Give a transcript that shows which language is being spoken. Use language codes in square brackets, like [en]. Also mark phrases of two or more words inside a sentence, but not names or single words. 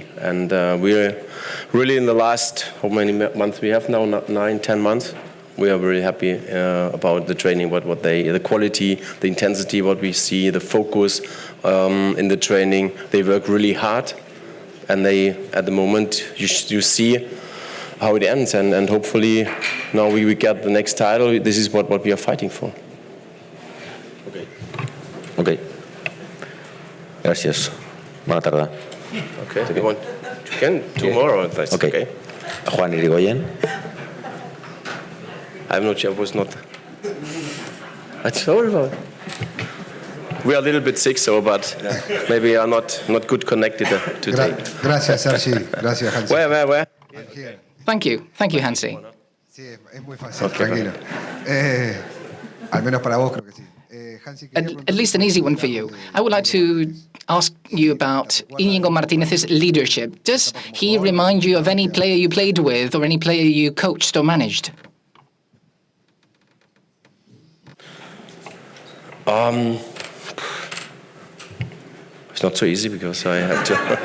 [en] And we're really in the last, how many months we have now, 9, 10 months, we are very happy about the training, the quality, the intensity, what we see, the focus in the training. They work really hard, and at the moment, you see how it ends, and hopefully now we get the next title. This is what we are fighting for. [ca] Ok. Gràcies. Bona tarda. [en] Okay. You can tomorrow. That's okay. Juan Irigoyen. I'm not sure. I was not. I'm sorry about it. We are a little bit sick, but maybe are not good connected today. [es] Gracias, Hansi. Gracias, Hansi. [en] Where? Thank you, Hansi. [es] Sí, es muy fácil, tranquilo. Al menos para vos creo que sí. [en] at least an easy one for you. I would like to ask you about Íñigo Martínez's leadership. Does he remind you of any player you played with or any player you coached or managed? It's not so easy because I have to.